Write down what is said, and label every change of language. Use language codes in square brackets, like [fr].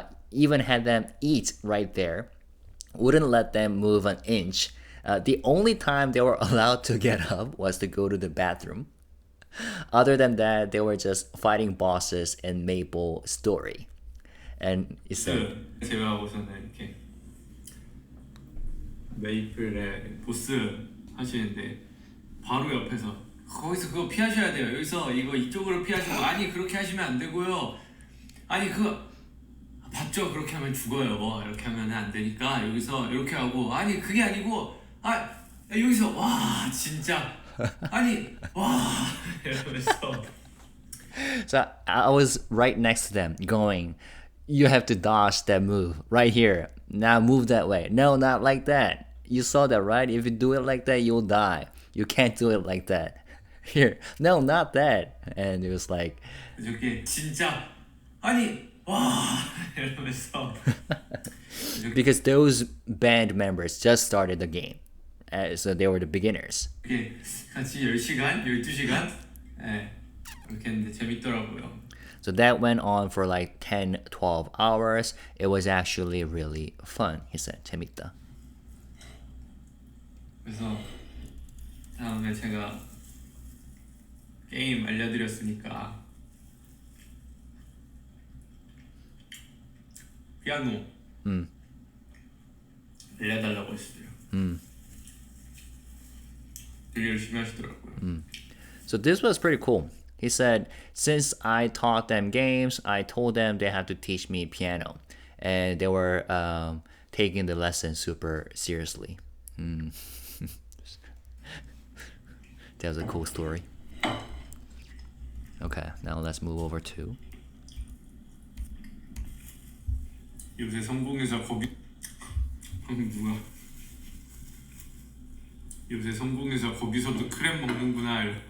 [en] Even had them eat right there. Wouldn't let them move an inch. The only time they were allowed to get up was to go to the bathroom. Other than that, they were just fighting bosses in MapleStory. And he said, [ko] 제외하고서는 이렇게 메이플의 보스 하시는데 바로 옆에서 거기서 그거 피하셔야 돼요. 여기서 이거 이쪽으로 피하시고 아니 그렇게 하시면 안 되고요. 아니 그거 봤죠? 그렇게 하면 죽어요. 이렇게 하면 안 되니까 여기서 이렇게 하고 아니 그게 아니고 여기서 와 진짜 아니 와 이러면서 [en] so I was right next to them going, you have to dodge that move right here. Now move that way. No, not like that. You saw that, right? If you do it like that, you'll die. You can't do it like that. Here. No, not that. And it was like [ko] 저게 진짜 아니 와 이러면서 [en] because those band members just started the game. So they were the beginners. [ko] 이렇게 같이 10시간, 12시간 그렇게 했는데 재밌더라고요. [en] So that went on for like 10, 12 hours. It was actually really fun. He said, [ko] 재밌다. 그래서 다음에 제가 게임 알려드렸으니까 피아노 알려달라고 했어요. 되게 열심히 하시더라고요. [en] So this was pretty cool. He said, since I taught them games, I told them they have to teach me piano. And they were taking the lesson super seriously. That was a cool story. Okay, now let's move over to [ko] 요새 성공해서 거기 누가 요새 성공해서 거기서도 크랩 먹는구나.